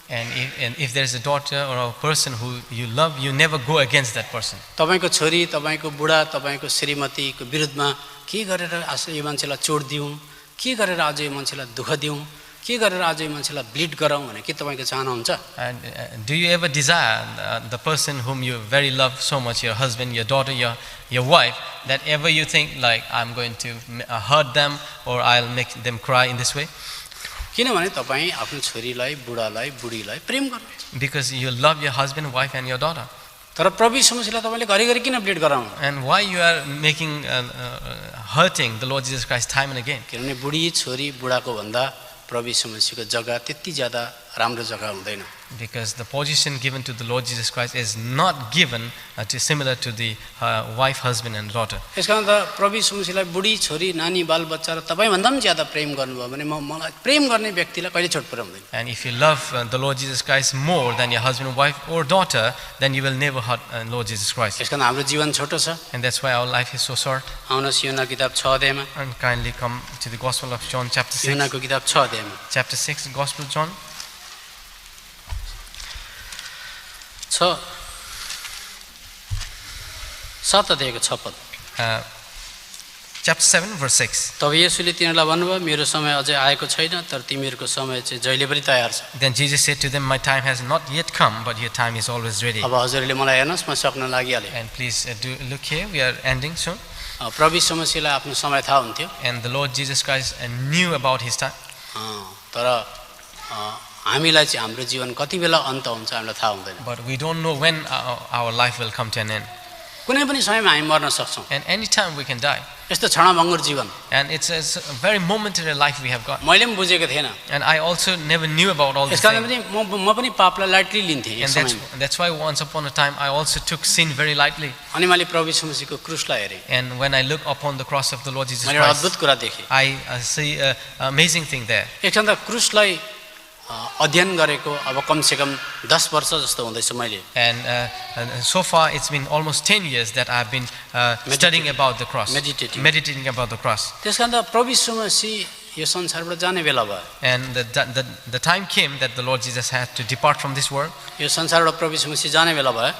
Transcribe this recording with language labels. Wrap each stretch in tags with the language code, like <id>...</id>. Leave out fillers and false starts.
<en>And if there is a daughter or a person who you love, you never go against that person.</en> <ne>तपाईको छोरी, तपाईको बुढा, तपाईको श्रीमतीको विरुद्धमा के गरेर आज यो मान्छेलाई चोट दिउँ, के गरेर आज यो मान्छेलाई दुःख दिउँ, के गरेर आज यो मान्छेलाई ब्लिड गराउँ भने के तपाईको चाहना हुन्छ.</ne> <en>And do you ever desire the person whom you very love so much, your husband, your daughter, your wife, that ever you think like I'm going to hurt them or I'll make them cry in this way?</en> <ne>किनभने तपाईँ आफ्नो छोरीलाई, बुढालाई, बुढीलाई प्रेम गर्नुहुन्छ.</ne> <en>Because you love your husband, wife and your daughter.</en> <ne>तर प्रभु यीशु मसीहलाई तपाईले घरिघरि किन ब्लिड गराउनु.</ne> <en>And why you are making hurting the Lord Jesus Christ time and again?</en> <ne>किनभने बुढी छोरी बुढाको भन्दा प्रभु यीशु मसीहको जग्गा त्यति ज्यादा राम्रो जग्गा हुँदैन.</ne> <en>Because the position given to the Lord Jesus Christ is not given similar to the wife, husband and daughter.</en> <ne>यसकारण त प्रभु यीशु मसीहलाई बुढी छोरी नानी बालबच्चा र तपाईँ भन्दा पनि ज्यादा प्रेम गर्नुभयो भने मलाई प्रेम गर्ने व्यक्तिलाई कहिले चोट पुर्याउँदैन.</ne> <en>And if you love the Lord Jesus Christ more than your husband, wife or daughter, then you will never hurt Lord Jesus Christ.</en> <ne>यसकारण हाम्रो जीवन छोटो छ.</ne> <en>And that's why our life is so short.</en> <ne>आउनुहोस् यूहन्ना किताब 6 अध्यायमा.</ne> <en>And kindly come to the Gospel of John chapter 6.</en> <ne>यूहन्नाको किताब 6 अध्यायमा.</ne> <en>Chapter 6, Gospel of John.</en> <ne>7 अध्यायको 6 पद.</ne> <en>Chapter 7 verse 6.</en> <ne>तब येशूले तिनीहरूलाई भन्नुभयो मेरो समय अझै आएको छैन तर तिमीहरूको समय चाहिँ जहिले पनि तयार छ.</ne> <en>Then Jesus said to them, my time has not yet come, but your time is always ready.</en> <ne>अब हजुरले मलाई हेर्नुहोस् म सक्न लागिहालेँ.</ne> <en>And please do look here, we are ending soon.</en> <ne>प्रभु यीशु मसीहलाई आफ्नो समय थाहा हुन्थ्यो.</ne> <en>And the Lord Jesus Christ knew about his time.</en> <ne>तर हामीलाई चाहिँ हाम्रो जीवन कति बेला अन्त हुन्छ हामीलाई थाहा हुँदैन.</ne> <en>But we don't know when our life will come to an end.</en> <ne>कुनै पनि समयमा हामी मर्न सक्छौँ.</ne> <en>And any time we can die.</en> <ne>यस्तो क्षणभङ्गुर जीवन.</ne> <en>And it's a very momentary life we have got.</en> <ne>मैले पनि बुझेको थिएन.</ne> <en>And I also never knew about all this.</en> <ne>यसकारण पनि म पनि पापलाई लाइटली लिन्थेँ.</ne> <en>And that's why once upon a time I also took sin very lightly.</en> <ne>अनि मैले प्रभु यीशु मसीहको क्रुसलाई हेरेँ.</ne> <en>And when I look upon the cross of the Lord Jesus</en> <ne>मैले एउटा</ne> <en>Christ,</en> <ne>अद्भुत कुरा देखेँ.</ne> <en>I see an amazing thing there.</en> <ne>एकछिन त क्रुसलाई अध्ययन गरेको अब कम से कम 10 वर्ष जस्तो हुँदैछ मैले.</ne> <en>And so far it's been almost 10 years that I've been studying about the cross, meditating about the cross.</en> <ne>त्यसकारण त प्रभु यीशु मसीह यो संसारबाट जाने बेला भयो.</ne> <en>And the time came that the Lord Jesus had to depart from this world.</en> <ne>यो संसारबाट प्रभु यीशु मसीह जाने बेला भयो.</ne>